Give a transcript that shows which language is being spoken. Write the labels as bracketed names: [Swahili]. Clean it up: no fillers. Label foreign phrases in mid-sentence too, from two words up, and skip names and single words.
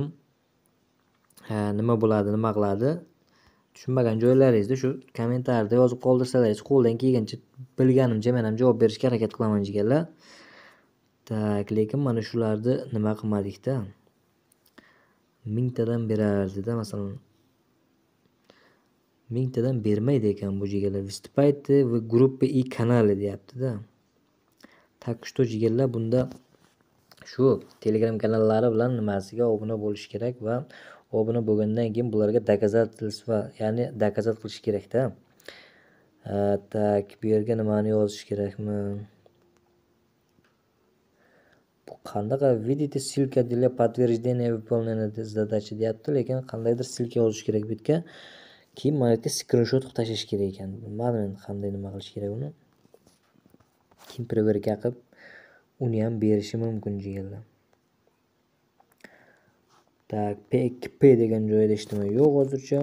[Uzbek] Nima bo'ladi, nima qiladi? Tushunmagan joylaringizda shu kommentariyada yozib qoldirsalaringiz, qo'ldan kelgancha bilganimcha men ham javob berishga harakat qilaman jigarlar. Tak, lekin mana shularni nima qilmadik-da. 1000 tadan berardi-da, masalan. 1000 tadan bermaydi ekan bu jigarlar. [Russian] Выступайте в группе и канале [Uzbek] deyapti-da. [Russian] Так что [Uzbek] jigarlar, bunda shu Telegram kanallari bilan nimasiga obuna bo'lish kerak va obuna bo'lgandan keyin bularga доказательство, ya'ni dokazat qilish kerak-da. Tak, bu yerga nimani yozish kerakmi? Bu qanaqa [Russian] видите ссылка для подтверждения выполнения задачи [Uzbek] deyapti, lekin qandaydir silka yozish kerak bu yerga. Keyin mana yerga skrinshot qilib tashlash kerak ekan. Bilmadim endi qanday nima qilish kerak uni. Kim proverka qilib uni ham berishi mumkin jigarlar. Tak, PXP degan joyda ishlama yo'q hozircha.